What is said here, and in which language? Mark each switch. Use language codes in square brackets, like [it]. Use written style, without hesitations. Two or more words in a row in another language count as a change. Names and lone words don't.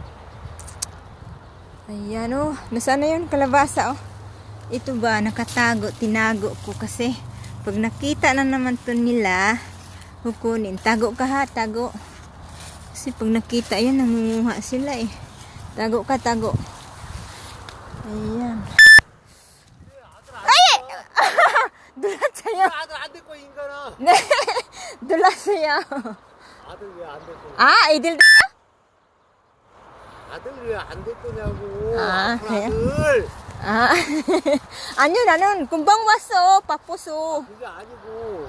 [tl] Ayan nasaan na yun kalabasa Ito ba, nakatago, tinago ko kasi pag nakita na naman to nila, kukunin. Tago ka ha, tago. Kasi pag nakita yan, nangunguha sila Tago ka, tago. Ayan. Ay! Dulat sa'yo. [ko] 아들 안 데리고 인간아. [tl] Dulat sa'yo. [ko] 아들 왜 안 데리고? 이들 아들 왜 안 데리고냐고. 그래요? 아들. 아니요, 나는 금방 왔어. 바빠서. 그게 아니고.